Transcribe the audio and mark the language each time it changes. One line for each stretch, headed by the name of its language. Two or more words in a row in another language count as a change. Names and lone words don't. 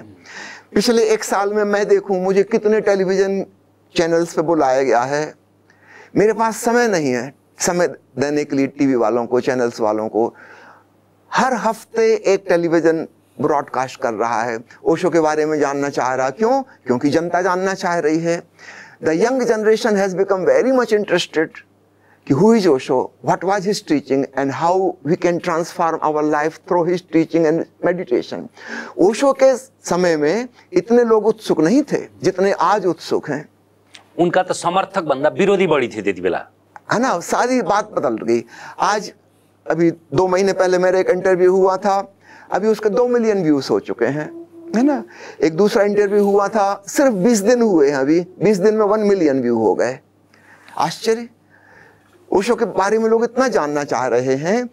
Hindi: पिछले 1 साल में मैं देखूं मुझे कितने टेलीविजन चैनल्स पे बुलाया गया है। मेरे पास समय नहीं है समय देने के लिए टीवी वालों को, चैनल्स वालों को। हर हफ्ते एक टेलीविजन ब्रॉडकास्ट कर रहा है, ओशो के बारे में जानना चाह रहा। क्यों? क्योंकि जनता जानना चाह रही है।
English: The young generation has become very much interested कि who is Osho, what was his teaching and how we can transform our life through his teaching and meditation।
Hindi: ओशो के समय में इतने लोग उत्सुक नहीं थे जितने आज उत्सुक हैं। उनका तो
Nepali: समर्थक भन्दा विरोधी बढी थे त्यति बेला,
Hindi: है ना। सारी बात बदल गई। आज अभी 2 महीने पहले मेरा एक इंटरव्यू हुआ था, अभी उसके 2 मिलियन व्यूज हो चुके हैं, है ना। एक दूसरा इंटरव्यू हुआ था, सिर्फ 20 दिन हुए हैं, अभी 20 दिन में 1 मिलियन व्यू हो गए। आश्चर्य। ओशो के बारे में लोग इतना जानना चाह रहे हैं।